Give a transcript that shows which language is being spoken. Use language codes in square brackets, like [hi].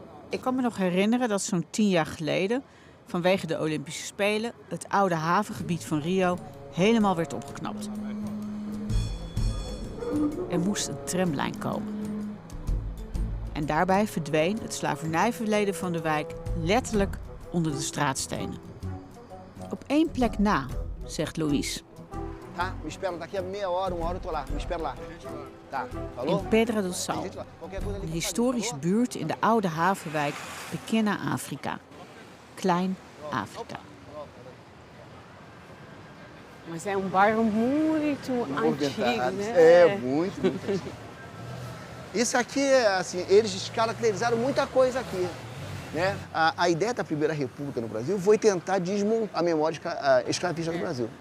[nl] Ik kan me nog herinneren dat zo'n 10 jaar geleden, vanwege de Olympische Spelen, het oude havengebied van Rio helemaal werd opgeknapt. Er moest een tramlijn komen. En daarbij verdween het slavernijverleden van de wijk letterlijk onder de straatstenen. Op 1 plek na, zegt Louise. [pt] Tá, me espera daqui a meia hora, 1 hora eu tô lá. Me espera lá. Tá, falou? [nl] In Pedra do Sal, een historische buurt in de oude havenwijk Pequena Afrika. Klein Afrika. [pt] Mas é bairro muito antigo, né? É, muito, muito antigo. Isso aqui, assim, eles descaracterizaram muita coisa aqui. Né? A ideia da Primeira República no Brasil foi tentar desmontar a memória escravista do Brasil.